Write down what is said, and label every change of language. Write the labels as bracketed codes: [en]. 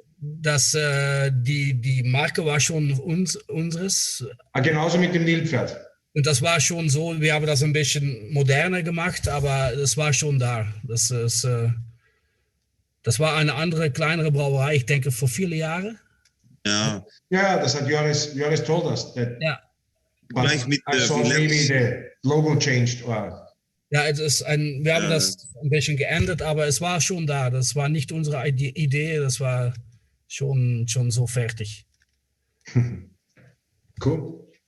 [de] Die Marke war schon unseres. Genauso mit dem Nilpferd. Und das war schon so, wir haben das ein bisschen moderner gemacht, aber es war schon da. Das war eine andere, kleinere Brauerei, ich denke vor viele Jahren. Ja, das hat Joris [en] told us. [de] Ja. Gleich mit [en] so maybe the logo changed. [de] Ja, wir haben das ein bisschen geändert, aber es war schon da. Das war nicht unsere Idee, das war schon so fertig. Cool.